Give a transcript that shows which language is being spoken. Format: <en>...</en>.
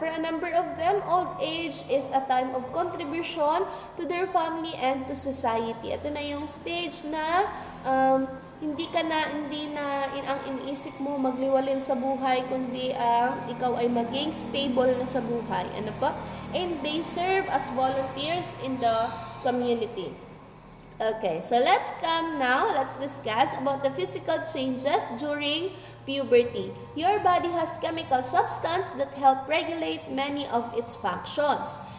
<en>For a number of them, old age is a time of contribution to their family and to society.</en> <tl>Ito na yung stage na hindi na ang iniisip mo magliwalin sa buhay, kundi ikaw ay maging stable na sa buhay. Ano pa?</tl> <en>And they serve as volunteers in the community. Okay, so let's discuss about the physical changes during puberty. Your body has chemical substance that help regulate many of its functions.</en>